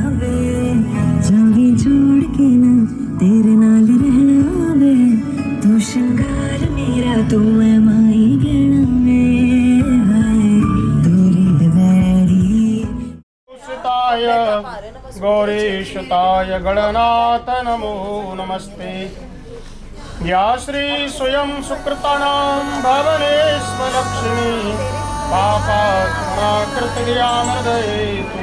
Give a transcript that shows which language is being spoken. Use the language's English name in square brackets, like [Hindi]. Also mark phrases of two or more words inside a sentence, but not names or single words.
[Punjabi] ਵੇ, ਜਾਵੀਂ ਛੱਡ ਕੇ ਨਾ ਤੇਰੇ ਨਾਲ ਰਹਿਣਾ ਵੇ, ਤੂੰ ਸ਼ਿੰਗਾਰ ਮੇਰਾ ਤੂੰ ਹੈ ਮਾਈ ਗਿਆ ਵੇ, ਹਾਏ ਦੂਰੀ ਦਵੇਰੀ [Sanskrit] सुताय गौरीशताय गणनाथ नमो नमस्ते, या श्री स्वयं सुकृतानां भवनेस्म लक्ष्मी, पापात्मनाकृतज्ञानदये तु